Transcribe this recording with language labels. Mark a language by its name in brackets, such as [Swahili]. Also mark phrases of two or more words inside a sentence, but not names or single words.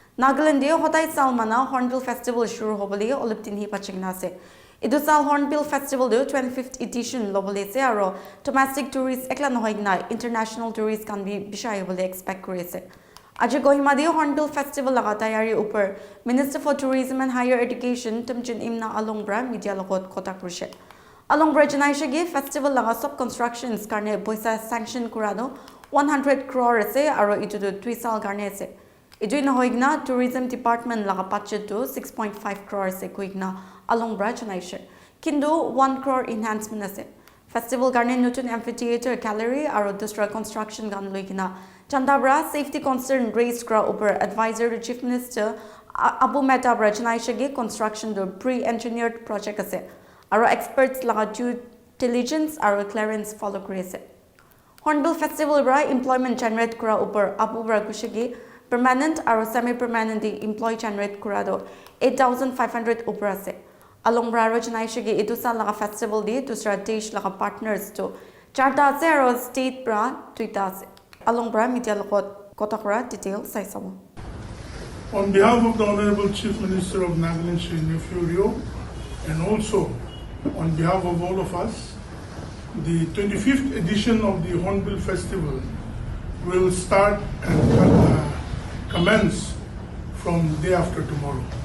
[Naga Pidgin] Nagaland de hotai salmana Hornbill Festival shuru hobole oliptin hi pachingna se. Idu sal Hornbill Festival de [English] 25th edition [Naga Pidgin] lobole se aro [English] domestic tourists [Naga Pidgin] ekla nohoigna [English] international tourists [Naga Pidgin] kan bi bishai bole expect kore se. Aje Kohima de Hornbill Festival laga tayari upar [English] Minister for Tourism and Higher Education [Naga Pidgin] Tumchin Imna Alongbra media logot kota krushe. Alongbra janaisha ge festival laga sub constructions karne boisa sanction kurado 100 crore se aro itu do 3 sal garne se. Idu na hoigna [English] tourism department [Naga Pidgin] laga budget to 6.5 crore se koigna Alongbra janaisha. Kindu 1 crore enhancement ase. Festival garne nutun [English] amphitheater gallery [Naga Pidgin] aro dusra construction gan loigna Chandabra [English] safety concern raised [Naga Pidgin] kra upar [English] advisor to Chief Minister [Naga Pidgin] Abu Metabra janaisha ge construction do [English] pre-engineered project [Naga Pidgin] ase. Aro experts laga [English] due diligence [Naga Pidgin] aro clearance follow krise. Hornbill Festival bra [English] employment generate [Naga Pidgin] kura upar Abu bra kushigi permanent aro [English] semi-permanent employee generate [Naga Pidgin] kura do 8,500 upar ase. Along bra rajnai shigi itusa laga festival di dusra desh laga partners to charta ase aro state bra tuita ase. Along bra media lagot kotakura detail saisamo. [English] On behalf of the Honorable Chief Minister of Nagaland, Shri Nefurio, and also on behalf of all of us, the 25th edition of the Hornbill Festival will start and commence from day after tomorrow.